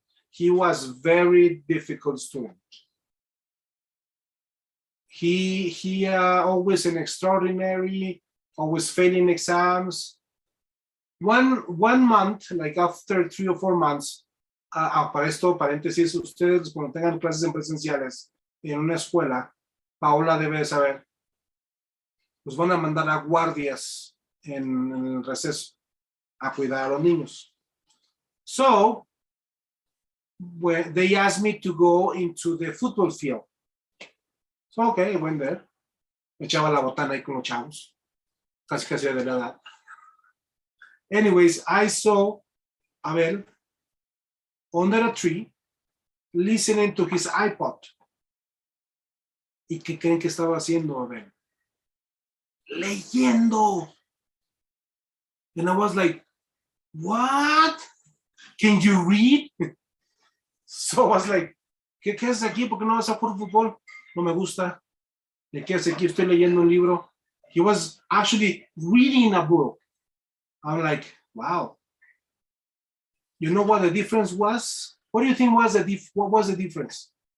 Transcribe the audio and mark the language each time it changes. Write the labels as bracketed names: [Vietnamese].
[English] He was very difficult student. He always an extraordinary, always failing exams. One month, like after 3 or 4 months, [Spanish] para esto, paréntesis, ustedes cuando tengan clases en presenciales en una escuela, Paola debe saber, los van a mandar a guardias en el receso a cuidar a los niños. So, [English] when they asked me to go into the football field. So, okay, I went there. [Spanish] Me echaba la botana ahí con los chavos. Casi de la edad. [English] Anyways, I saw Abel under a tree listening to his iPod. [Spanish] ¿Y qué creen que estaba haciendo Abel? Leyendo. [English] And I was like, what? Can you read? So I was like, [Spanish] ¿qué haces aquí? ¿Por qué no vas a jugar fútbol? No me gusta. ¿De qué haces aquí? Estoy leyendo un libro. [English] He was actually reading a book. I'm like, wow. You know what the difference was? What do you think was what was the difference?